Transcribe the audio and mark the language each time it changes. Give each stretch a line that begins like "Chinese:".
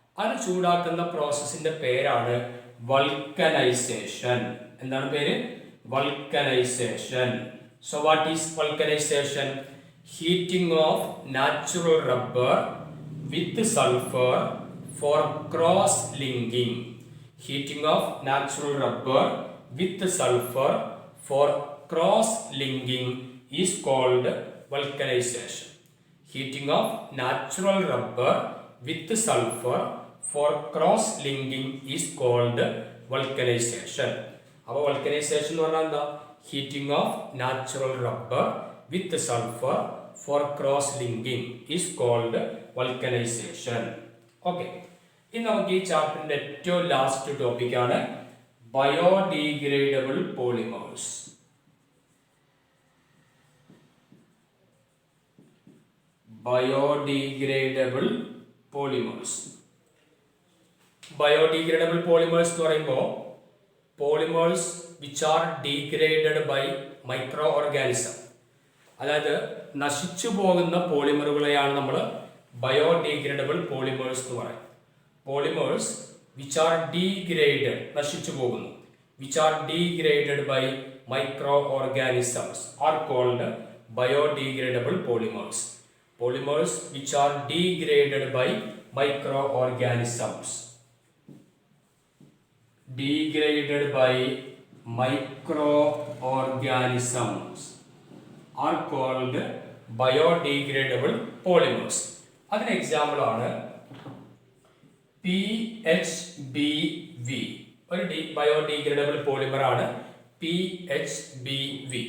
Malayalam: അത് ചൂടാക്കുന്ന പ്രോസസ്സിന്റെ പേരാണ് വൾക്കനൈസേഷൻ. എന്താണ് പേര്?
English: Vulcanization. So what is vulcanization? Heating of natural rubber with sulphur for cross linking. Heating of natural rubber with sulfur for cross linking is called vulcanization. Heating of natural rubber with sulfur for cross linking is called vulcanization.
Malayalam: അപ്പോൾ vulcanization എന്ന് പറഞ്ഞാൽ എന്താ?
English: Heating of natural rubber with sulfur for cross linking is called vulcanization. Okay.
Malayalam: ഇനി നമുക്ക് ഈ ചാപ്റ്ററിന്റെ ഏറ്റവും last ടോപ്പിക്കാണ് biodegradable polymers. Biodegradable polymers. Biodegradable polymers എന്ന് പറയുമ്പോൾ
English: polymers which are degraded by micro organism,
Malayalam: അതായത് നശിച്ചു പോകുന്ന പോളിമറുകളെയാണ് നമ്മൾ ബയോഡീഗ്രേഡബിൾ പോളിമേഴ്സ് എന്ന് പറയുന്നത്.
English: polymers which are degraded,
Malayalam: നശിച്ചു പോകുന്നു,
English: Which are degraded by micro organisms are called biodegradable polymers. Polymers which are degraded by microorganisms. Degraded by microorganisms are called biodegradable polymers.
Malayalam: അതിന് example ആണ് PHBV ഒരു biodegradable polymer ആണ് PHBV.